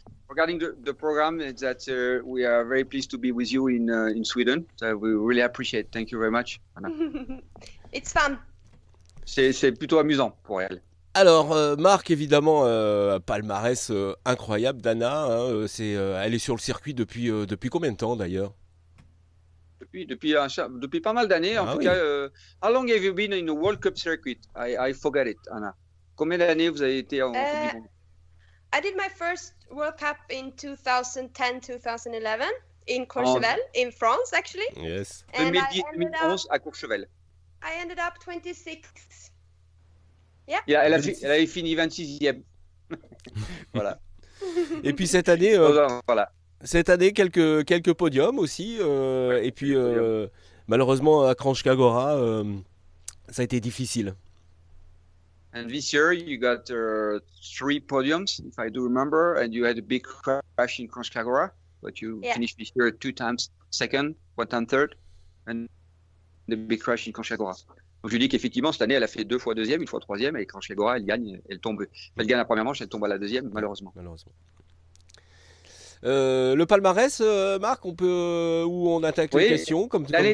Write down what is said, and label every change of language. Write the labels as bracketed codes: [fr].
[en] Regarding the program, is that we are very pleased to be with you in Sweden. So we really appreciate. Thank you very much, Anna. It's fun. [fr] C'est plutôt amusant pour elle. Alors, Marc, évidemment, palmarès incroyable d'Anna. Hein, elle est sur le circuit depuis combien de temps d'ailleurs? Depuis pas mal d'années. En tout Oui. [en] cas, how long have you been in the World Cup circuit? I forgot it, Anna. [fr] Combien d'années vous avez été en Coupe du Monde? [en] I did my first World Cup in 2010-2011 in Courchevel, in France, actually. Yes. And [fr] 2010-2011 à Courchevel. [en] I ended up 26. [fr] Elle avait fini 26e. Voilà. Et puis cette année, Voilà. quelques podiums aussi. Et puis malheureusement à Kranjska Gora, ça a été difficile. [en] And this year you got 3 podiums, if I do remember, and you had a big crash in Kranjska Gora, but you finished this year 2 times second, 1 time third, and the big crash in Kranjska Gora. [fr] Donc je dis qu'effectivement cette année elle a fait 2 fois deuxième, 1 fois troisième, et Kranjska Gora elle gagne, elle gagne la première manche, elle tombe à la deuxième malheureusement. Le palmarès, Marc, où on attaque les questions comme